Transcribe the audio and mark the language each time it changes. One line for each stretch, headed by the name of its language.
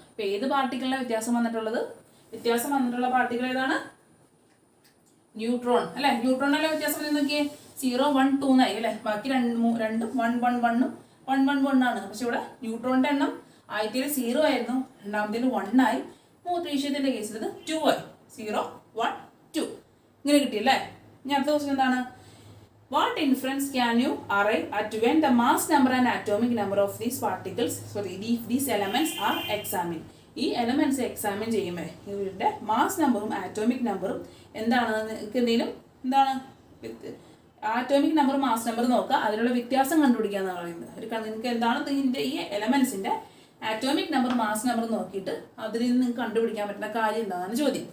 Malayalam: അപ്പോൾ ഏത് പാർട്ടിക്കിളിലാണ് വ്യത്യാസം വന്നിട്ടുള്ളത്? വ്യത്യാസം വന്നിട്ടുള്ള പാർട്ടിക്കിൾ ഏതാണ്? ന്യൂട്രോൺ അല്ലേ. ന്യൂട്രോണല്ലേ വ്യത്യാസം വന്ന് നോക്കിയേ 0 1 2 എന്നായി അല്ലേ. ബാക്കി രണ്ടും 1 1 1 1 1 1 ആണ്. പക്ഷെ ഇവിടെ ന്യൂട്രോണിൻ്റെ എണ്ണം ആദ്യത്തേൽ 0 ആയിരുന്നു, രണ്ടാമത്തേൽ 1 ആയി, ട്രീഷ്യത്തിൻ്റെ കേസിൽ ഇത് 2 ആയി. 0 1 2 ഇങ്ങനെ കിട്ടിയല്ലേ. ഇനി അടുത്ത ക്വസ്റ്റ്യൻ എന്താണ്?
English: What inference can you arrive at when the mass number and atomic number of these particles, these elements are examined?
Malayalam: ഈ എലമെന്റ്സ് എക്സാമിൻ ചെയ്യുമ്പോൾ ഇവരുടെ മാസ് നമ്പറും ആറ്റോമിക് നമ്പറും എന്താണെന്ന് എന്തെങ്കിലും എന്താണ് ആറ്റോമിക് നമ്പർ മാസ് നമ്പർ നോക്കുക, അതിനുള്ള വ്യത്യാസം കണ്ടുപിടിക്കുക എന്നാണ് പറയുന്നത്. നിങ്ങൾക്ക് എന്താണ് ഇതിൻ്റെ ഈ എലമെന്റ്സിൻ്റെ ആറ്റോമിക് നമ്പർ മാസ് നമ്പർ നോക്കിയിട്ട് അതിൽ നിന്ന് നിങ്ങൾക്ക് കണ്ടുപിടിക്കാൻ പറ്റുന്ന കാര്യം എന്താണെന്നാണ് ചോദ്യം.